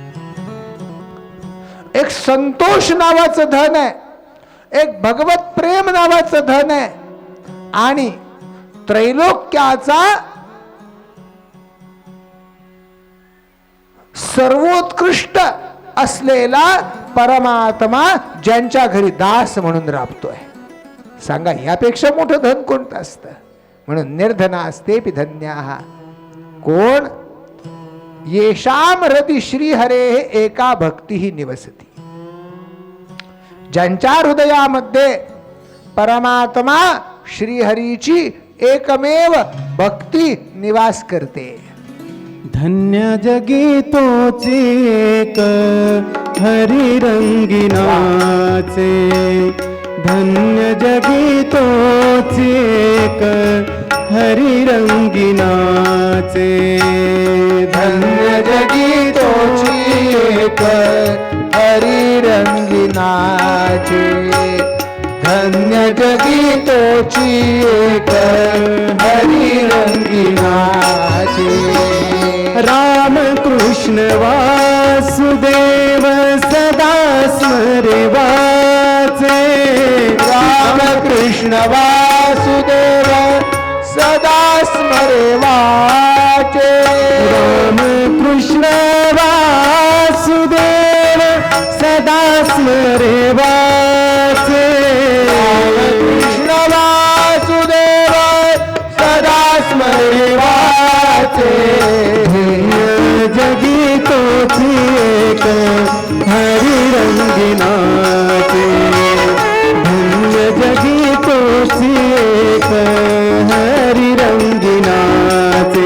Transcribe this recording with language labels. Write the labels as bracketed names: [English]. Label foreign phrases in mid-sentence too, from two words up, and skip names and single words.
[Marathi] एक संतोष नावाचं धन आहे, एक भगवत प्रेम नावाचं धन आहे, आणि त्रैलोक्याचा सर्वोत्कृष्ट असलेला परमात्मा ज्यांच्या घरी दास म्हणून राबतोय. सांगा, यापेक्षा मोठं धन कोणतं असतं? म्हणून [Sanskrit] निर्धनास्तेपि धन्याः. [Marathi] कोण? [Sanskrit] येषाम हृदि श्रीहरेः एका भक्तिः निवसति. [Marathi] ज्यांच्या हृदयामध्ये परमात्मा श्रीहरीची एकमेव भक्ती निवास करते. धन्य जगी तोची एक हरी रंगिनाचे. धन्य जगी तोची एक हरी रंगिनाचे. धन्य जगी तोची एक हरी रंगिनाचे. धन्य जगी तोची एक हरी रंगिनाचे. राम कृष्ण वासुदेव सदा स्मरे वाचे. राम कृष्ण वासुदेव सदा स्मरे वाचे. राम कृष्ण वासुदेव सदा स्मरे वाचे. कृष्ण वासुदेव सदा स्मरे वाचे. जगी तोची एक हरी रंगिनाचे. धन्य जगी तोची एक हरी रंगिनाचे.